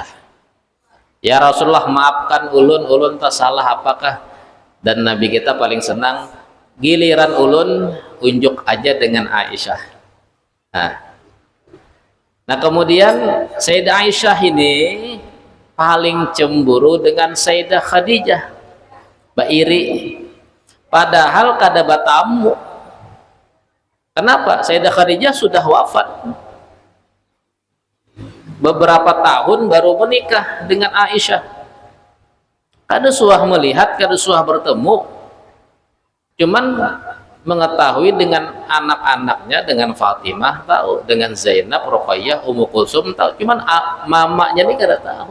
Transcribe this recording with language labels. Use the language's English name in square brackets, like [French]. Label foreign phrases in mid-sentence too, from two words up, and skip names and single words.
[Indonesian] Ya Rasulullah, maafkan ulun tak salah apakah? Dan Nabi kita paling senang, giliran ulun unjuk aja dengan Aisyah. Nah kemudian Sayyidah Aisyah ini paling cemburu dengan Sayyidah Khadijah, iri. [Banjar] Padahal kada batamu. Kenapa? [Indonesian] Sayyidah Khadijah sudah wafat, beberapa tahun baru menikah dengan Aisyah. [Banjar] Kada suah melihat, kada suah bertemu, cuman mengetahui dengan anak-anaknya, dengan Fatimah tahu, dengan Zainab, Ruqayyah, Ummu Kulsum tahu, cuman mamanya ini kada tahu.